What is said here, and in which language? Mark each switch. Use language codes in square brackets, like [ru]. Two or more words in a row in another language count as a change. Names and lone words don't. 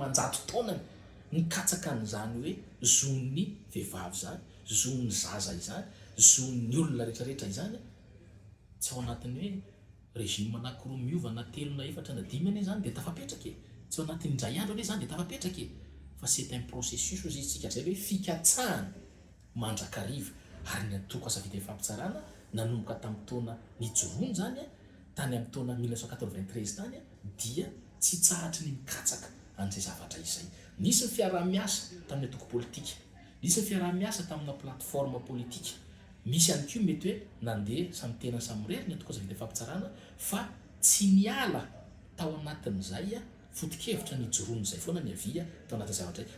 [mg] manjato taonany nikatsaka an'izany hoe zon'ny vehivavy zany, zon'ny zaza izany, zon'ny olona rehetrarehetra izany tsy ao anatin'ny hoe régime anankiroa miova na telo na efatra na dimy ane zany dia tafapetraka e, tsy ao anatin'ny indray andro ane zany dia tafapetraka e, fa [fr] c'est un processus [mg] ozy isika zay hoe fikatsahana mandrakariva ary ny atoko asa vita fampitsarana nanomboka tamin'ny taona nijoroany zany tany amin'ny taona 1993 tany dia tsy tsahatry ny mikatsaka an'izay zavatra izay. Nisy ny fiaraha-miasa tamin'ny atoko politika, nisy ny fiaraha-miasa tamina plateforme politika, misy ihany koa mety hoe nandeha samy tena samy rery ny atoko asa vita fampitsarana fa tsy niala tao anatin'izay foto-kevitra nijoroany zay foana ny avia tao anatin'ny zavatra izay.